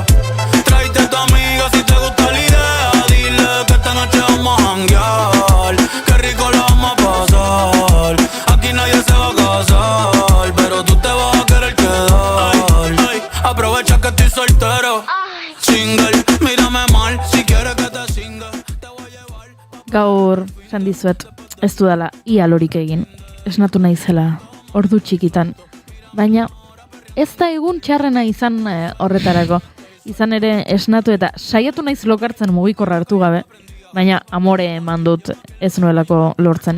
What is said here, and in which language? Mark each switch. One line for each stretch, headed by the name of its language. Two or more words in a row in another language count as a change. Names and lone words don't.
Spanish: Tráete a tu amiga si te gusta la idea. Dile que esta noche vamos a janguear. Qué rico lo vamos a pasar. Aquí nadie se va a casar, pero tú te vas a querer quedar. Aprovecha que estoy soltero. Single, mírame mal, si quieres que te singa, te voy a llevar.
Basque: Gaur, esan dizuet, ez dudala ia lorik egin. Esnatu naizela, ordu txikitan. Baina, ez da egun txarrena izan horretarako. Izan ere esnatu eta saiatu naiz lokartzen mugikorra hartu gabe. Baina, amore eman dut ez nuelako lortzen.